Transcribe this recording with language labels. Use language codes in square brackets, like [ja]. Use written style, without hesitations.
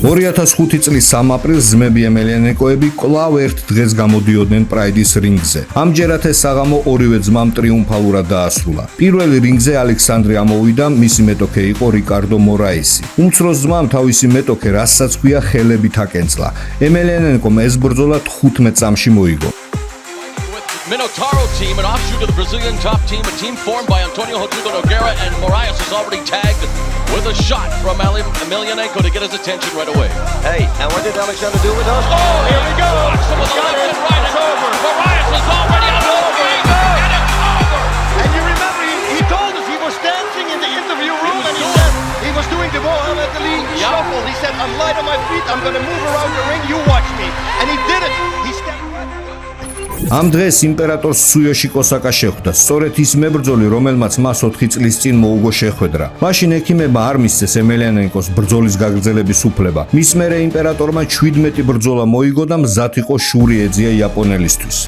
[ka] 2005 წლის 3 აპრილს ძმები ემელიანენკოები კვლავ ერთ დღეს გამოდიოდნენ პრაიდის რინგზე. ამჯერად ეს საღამო ორივე ძმამ ტრიუმფალურად დაასრულა. პირველი რინგზე ალექსანდრე ამოვიდა, მისი მეტოქე იყო რიკარდო მორაესი. უმცროს ძმამ თავისი მეტოქე, რასაც ქვია, ხელებით აკენწლა. ემელიანენკომ ეს ბრძოლა 15 წამში მოიგო. [en] Minotauro team, an offshoot of the Brazilian top team, a team formed by Antonio Rodrigo Nogueira, and Moraes is already tagged with a shot from Emelianenko to get his attention right away. Hey, and what did Alexander do with us? Oh, here we go! With the left and right, it's over. Moraes is already on the ring, and it's over. And you remember, he told us he was dancing in the interview room, and he said he was doing the Muhammad Ali shuffle. He said, I'm light on my feet, I'm going to move around the ring, you watch me. And he did it. He stepped [ka] ამ დღეს იმპერატორს სუიოში კოსაკა შეხვდა. სწორედ ის მებრძოლი, რომელმაც მას 4 წლის წინ მოუგო შეხვედრა. მაშინ ექიმებმა არ მისცეს ემელიანენკოს ბრძოლის გაგრძელების უფლება. მის მერე იმპერატორმა 17 ბრძოლა მოიგო და მზად იყო შური ეძია იაპონელისთვის.